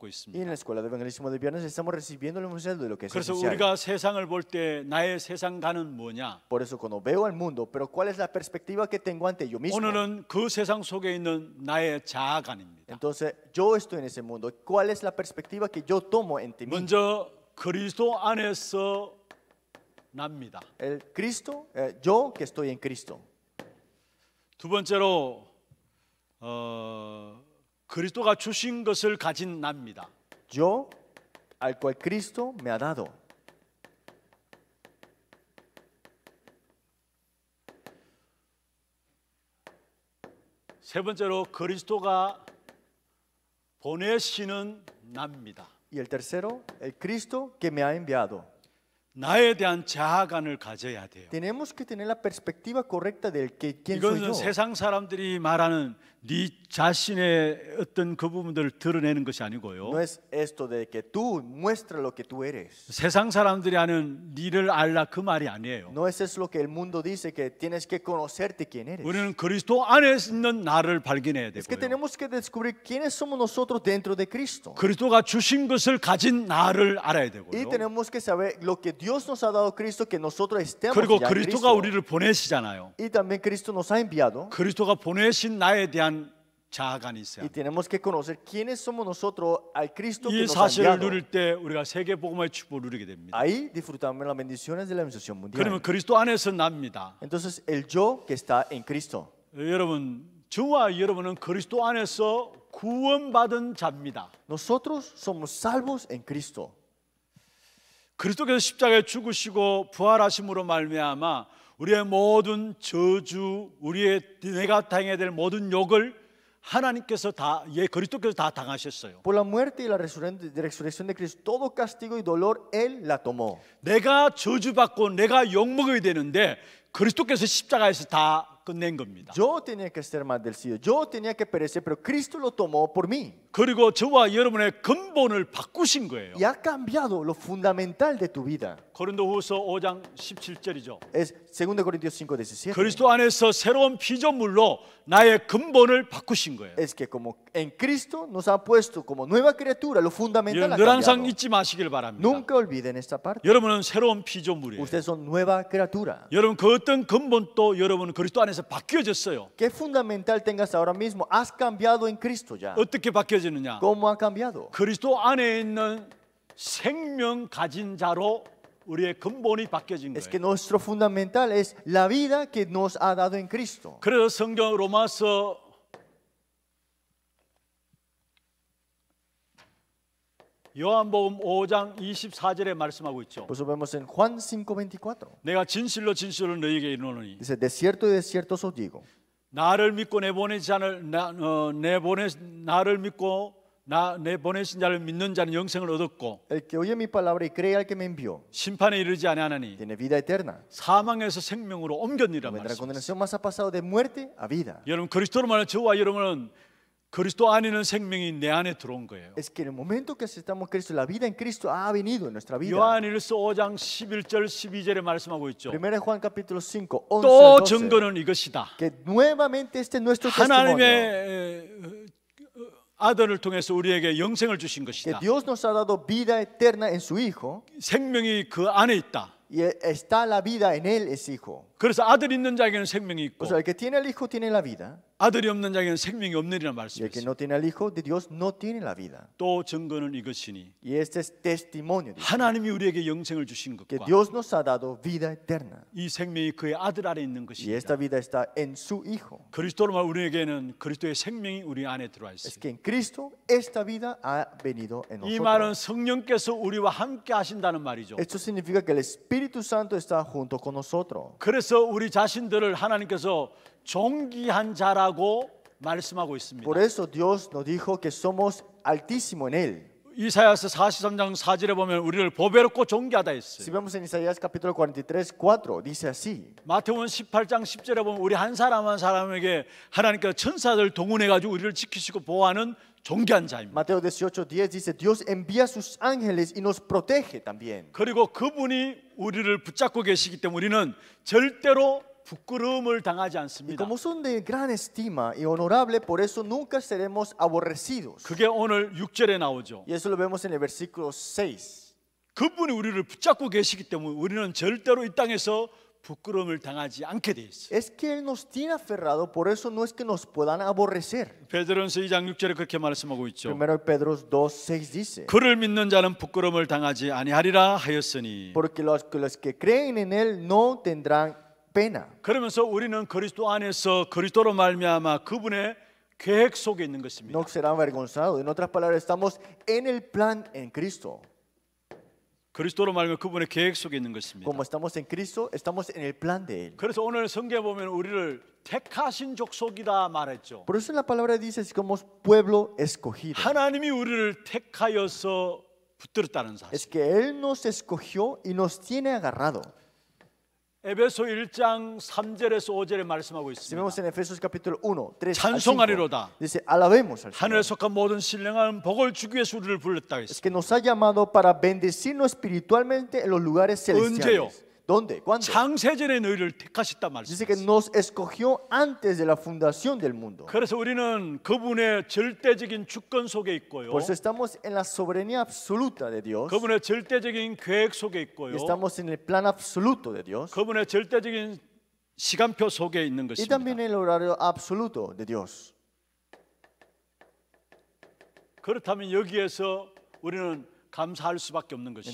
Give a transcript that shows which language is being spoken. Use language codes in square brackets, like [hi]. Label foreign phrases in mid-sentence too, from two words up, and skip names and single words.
[es] Y en [ko] 있습니다. [es] la escuela de evangelismo de viernes estamos recibiendo el mensaje de lo que es [ko] 그래서 [es] esencial. [ko] 우리가 세상을 볼 때 나의 세상관은 뭐냐? [es] Por eso cuando veo al mundo, pero ¿cuál es la perspectiva que tengo ante yo mismo? [ko] 오늘은 그 세상 속에 있는 나의 자아관입니다. [es] Entonces, yo estoy en ese mundo. ¿Cuál es la perspectiva que yo tomo ante mí? [ko] 먼저 그리스도 안에서 납니다. [es] El Cristo, yo que estoy en Cristo. [ko] 두 번째로 그리스도가 주신 것을 가진 납니다. [es] Yo al cual Cristo me ha dado. [ko] 세 번째로 그리스도가 보내시는 납니다. [es] Y el tercero, el Cristo que me ha enviado. [ko] 나에 대한 자아관을 가져야 돼요. [es] Tenemos que tener la perspectiva correcta del que quién soy [ko] 이것은 [es] yo. [ko] 세상 사람들이 말하는 네 자신의 어떤 그 부분들을 드러내는 것이 아니고요. [es] No es esto de que tú muestra lo que tú eres. [ko] 세상 사람들이 하는 니를 알라 그 말이 아니에요. [es] No es eso lo que el mundo dice, que tienes que conocerte quién eres. [ko] 우리는 그리스도 안에 있는 나를 발견해야 [es] Es que [ko] 되고요. [es] tenemos que descubrir quiénes somos nosotros dentro de Cristo. [ko] 그리스도가 주신 것을 가진 나를 알아야 [es] Y [ko] 되고요. [es] tenemos que saber lo que Dios nos ha dado Cristo, que nosotros estemos [ko] 그리고 [es] ya en [ko] 그리스도가 [es] Cristo. [ko] 우리를 보내시잖아요. [es] Y también Cristo nos ha enviado. [ko] 그리스도가 보내신 나에 대한 자아관이 있어요. [es] Y tenemos que conocer quiénes somos nosotros al Cristo que [ko] 이 [es] nos ha [ko] 사실을 [es] enviado. [ko] 누릴 때 우리가 세계 복음의 축복을 누리게 됩니다. [es] Ahí disfrutamos las bendiciones de la bendición mundial. [ko] 그러면 그리스도 안에서 납니다. [es] Entonces, el yo que está en Cristo. [ko] 여러분, 저와 여러분은 그리스도 안에서 구원받은 자입니다. [es] Nosotros somos salvos en Cristo. [ko] 그리스도께서 십자가에 죽으시고 부활하심으로 말미암아 우리의 모든 저주, 우리의 내가 당해야 될 모든 욕을 하나님께서 다, 그리스도께서 다 당하셨어요. [es] Por la muerte y la resurrección de Cristo, todo castigo y dolor Él la tomó. [ko] 내가 저주받고 내가 욕먹어야 되는데 그리스도께서 십자가에서 다 끝낸 겁니다. [es] Yo tenía que ser maldecido, yo tenía que perecer, pero Cristo lo tomó por mí. [ko] 그리고 저와 여러분의 근본을 바꾸신 거예요. [es] Y ha cambiado lo fundamental de tu vida. [ko] 고린도후서 5장 17절이죠. [es] Es 2 Corintios 5:17. [ko] 그리스도 안에서 새로운 피조물로 나의 근본을 바꾸신 거예요. [es] Es que como en Cristo nos ha puesto como nueva criatura, lo fundamental ha [ko] 늘 항상 [es] cambiado. [ko] 잊지 마시길 바랍니다. [es] Nunca olviden esta parte. [ko] 여러분은 새로운 피조물이에요. [es] Ustedes son nueva criatura. [ko] 여러분 그 어떤 근본도 여러분은 그리스도 안에서 바뀌어졌어요. [es] ¿Qué fundamental tengas ahora mismo? Has cambiado en Cristo ya. [ko] 어떻게 바뀌어지느냐? [es] ¿Cómo ha cambiado? [ko] 그리스도 안에 있는 생명 가진 자로 우리의 근본이 바뀌어진 [es] Es que [ko] 거예요. [es] nuestro fundamental es la vida que nos ha dado en Cristo. [ko] 그래서 성경 로마서 요한복음 5장 24절에 말씀하고 있죠. [es] Por eso vemos en Juan 5:24. [ko] 내가 진실로 진실로 너희에게 이르노니 [es] Dice, de cierto os digo, [ko] 나를 믿고 내 보내신 자를 나를 믿고 내 보내신 자를 믿는 자는 영생을 얻었고 [es] el que oye mi palabra y cree al que me envió, [ko] 심판에 이르지 아니하나니 [es] tiene vida eterna. [ko] 사망에서 생명으로 옮겼니라 [es] Vendrá [ko] 말씀. [es] condenación, más ha pasado de muerte a vida. [ko] 여러분 그리스도로 말하는 저와 여러분은 그리스도 안에 있는 생명이 내 안에 들어온 거예요. [es] Es que en el momento que aceptamos Cristo, la vida en Cristo ha venido en nuestra vida. [ko] 요한일서 5장 11절 12절에 말씀하고 있죠. [es] 1 Juan capítulo 5, [ko] 또 [es] 11 al 12. [ko] 증거는 이것이다. [es] Que nuevamente este es nuestro testimonio. [ko] 하나님의 아들을 통해서 우리에게 영생을 주신 [es] Que [ko] 것이다. [es] Dios nos ha dado vida eterna en su Hijo. [ko] 생명이 그 안에 있다. [es] Y está la vida en Él, es Hijo. [ko] 그래서 아들 있는 자에게는 생명이 있고 [es] O sea, el que tiene el Hijo tiene la vida. [ko] 아들이 없는 자에게는 생명이 없느니라 [es] Y el que [ko] 말씀했습니다. [es] no tiene al Hijo de Dios no tiene la vida. [ko] 또 증거는 이것이니 [es] Y este es testimonio, dice, [ko] 하나님이 우리에게 영생을 주신 [es] que [ko] 것과 [es] Dios nos ha dado vida eterna. [ko] 이 생명이 그의 아들 안에 있는 [es] Y esta [ko] 것입니다. [es] vida está en su Hijo. [ko] 그리스도로 말 우리에게는 그리스도의 생명이 우리 안에 들어와 [es] Es [ko] 있습니다. [es] que en Cristo esta vida ha venido en [ko] 이 말은 [es] nosotros. [ko] 성령께서 우리와 함께 하신다는 말이죠. [es] Esto significa que el Espíritu Santo está junto con nosotros. [ko] 그래서 우리 자신들을 하나님께서 존귀한 자라고 말씀하고 있습니다. [es] Por eso Dios nos dijo que somos altísimo en Él. [ko] 이사야서 43장 4절에 보면 우리를 보배롭고 존귀하다 [es] Si [ko] 했어요. [es] vemos en Isaías capítulo 43, 4, dice así. [ko] 마태복음 18장 10절에 보면 우리 한 사람 한 사람에게 하나님께서 천사들 동원해 가지고 우리를 지키시고 보호하는 존귀한 자입니다. [es] Mateo 18:10 dice, Dios envía a sus ángeles y nos protege también. [ko] 그리고 그분이 우리를 붙잡고 계시기 때문에 우리는 절대로 부끄러움을 당하지 [es] Y [ko] 않습니다. [es] como son de gran estima y honorable, por eso nunca seremos aborrecidos. [ko] 그게 오늘 6절에 나오죠. [es] Y eso lo vemos en el versículo 6. [ko] 그분이 우리를 붙잡고 계시기 때문에 우리는 절대로 이 땅에서 부끄러움을 당하지 않게 돼 있어요. [es] Es que Él nos tiene aferrado, por eso no es que nos puedan aborrecer. [ko] 베드로전서 2장 6절에 그렇게 말씀하고 있죠. [es] Primero Pedro 2:6 dice, [ko] 그를 믿는 자는 부끄러움을 당하지 아니하리라 하였으니. [es] porque los que creen en Él no tendrán pena. [ko] 그러면서 우리는 그리스도 안에서 그리스도로 말미암아 그분의 계획 속에 있는 것입니다. [es] No serán avergonzados. En otras palabras, estamos en el plan en Cristo. [ko] 그리스도로 말미암아 그분의 계획 속에 있는 것입니다. [es] Como estamos en Cristo, estamos en el plan de Él. [ko] 그래서 오늘 성경에 보면 우리를 택하신 족속이다 말했죠. [es] Por eso en la palabra dice que somos pueblo escogido. [ko] 하나님이 우리를 택하여서 붙들었다는 사실. [es] Es que Él nos escogió y nos tiene agarrado. [ko] 에베소 1장 3절에서 5절에 말씀하고 [es] Si vemos [ko] 있습니다. [es] en Efesios capítulo 1, 3 al 5, [ko] 찬송하리로다. [es] dice, alabemos al [ko] 하늘에 [es] Señor. [ko] 속한 모든 신령한 복을 주기 위해서 우리를 불렀다 [es] Es [ko] 했습니다. [es] que nos ha llamado para bendecirnos espiritualmente en los lugares [ko] 언제요? [es] celestiales. ¿Dónde? ¿Cuándo? [ko] 창세전에 너희를 택하셨다 [es] Dice que [ko] 말씀했어요. [es] nos escogió antes de la fundación del mundo. [ko] 그래서 우리는 그분의 절대적인 주권 속에 있고요. [es] Por eso estamos en la soberanía absoluta de Dios. [ko] 그분의 절대적인 계획 속에 [es] Y [ko] 있고요. [es] estamos en el plan absoluto de Dios. [ko] 그분의 절대적인 시간표 속에 있는 [es] Y [ko] 것입니다. [es] también en el horario absoluto de Dios. [ko] 그렇다면 여기에서 우리는 감사할 수밖에 없는 것이죠.